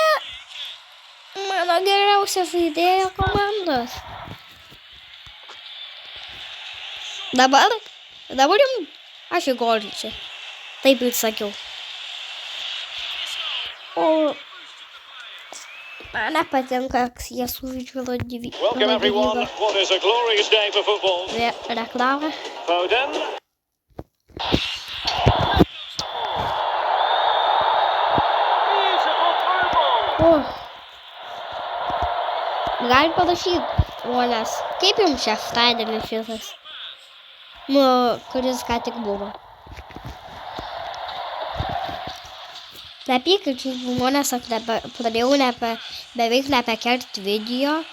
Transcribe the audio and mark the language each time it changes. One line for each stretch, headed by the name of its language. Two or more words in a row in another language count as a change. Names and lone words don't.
Lithuanian: Mano geriausia žaidėja komandos. Dabar jums aš įgolinčiau. Taip ir sakiau. O man nepatinka, kai jie sužaidžia Rodrygo.
English: Welcome everyone. What is a glorious day for football.
Lithuanian: Reklama. Foden.
English: Beautiful through ball.
Lithuanian: Galim parašyti, žmonės, kaip jums šeštadienis šitas? Kuris ką tik buvo. Nepykit žmonės, aš pradėjau beveik nebekelti video.